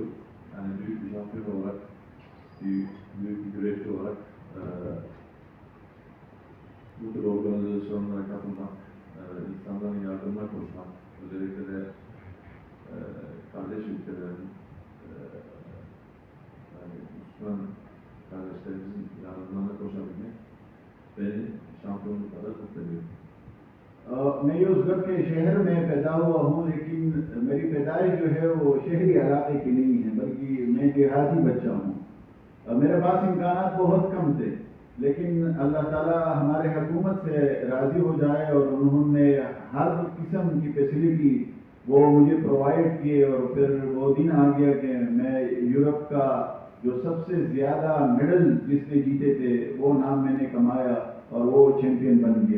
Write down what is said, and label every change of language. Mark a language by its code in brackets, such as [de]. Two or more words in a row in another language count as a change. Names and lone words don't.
[tr] Yani büyük bir şampiyon olarak, büyük bir güreşçi olarak bu tür organizasyonlara katılmak, insanların yardımına koşmak, özellikle de kardeş ülkelerin, yani Müslüman kardeşlerimizin yardımlarına koşabilmek beni şampiyonluk kadar mutlu ediyor. [ur] میں یوزگت کے شہر میں پیدا ہوا ہوں، لیکن میری پیدائش جو ہے وہ شہری علاقے کی نہیں ہے، بلکہ میں دیہاتی بچہ ہوں. میرے پاس امکانات بہت کم تھے، لیکن اللہ تعالیٰ ہمارے حکومت سے راضی ہو جائے اور انہوں نے ہر قسم کی فیسیلٹی وہ مجھے پرووائیڈ کیے اور پھر وہ دن آ گیا کہ میں یورپ کا جو سب سے زیادہ میڈل جس نے جیتے تھے وہ نام میں نے کمایا اور وہ چیمپئن بن گیا.